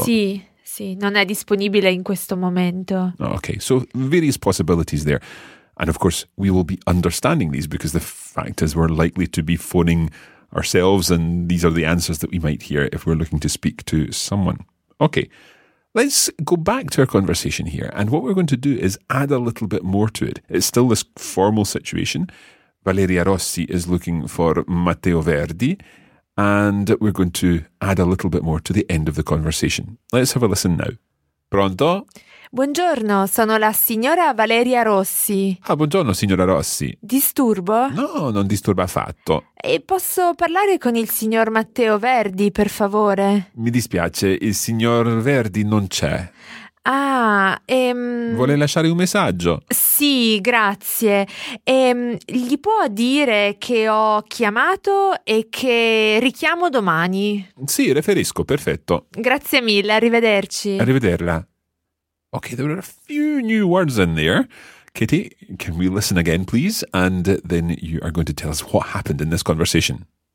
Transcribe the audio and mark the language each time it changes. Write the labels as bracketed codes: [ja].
[it] Sì, sì, non è disponibile in questo momento. [en] Okay, so various possibilities there. And of course, we will be understanding these because the fact is we're likely to be phoning ourselves and these are the answers that we might hear if we're looking to speak to someone. Okay, let's go back to our conversation here. And what we're going to do is add a little bit more to it. It's still this formal situation. Valeria Rossi is looking for Matteo Verdi. And we're going to add a little bit more to the end of the conversation. Let's have a listen now. Pronto? [it] Buongiorno, sono la signora Valeria Rossi. Ah, buongiorno, signora Rossi. Disturbo? No, non disturba affatto. E posso parlare con il signor Matteo Verdi, per favore? Mi dispiace, il signor Verdi non c'è. Ah, Vuole lasciare un messaggio? Sì, grazie. Gli può dire che ho chiamato e che richiamo domani? Sì, riferisco, perfetto. Grazie mille, arrivederci. Arrivederla. [en] Okay, there are a few new words in there. Kitty, can we listen again, please? And then you are going to tell us what happened in this conversation.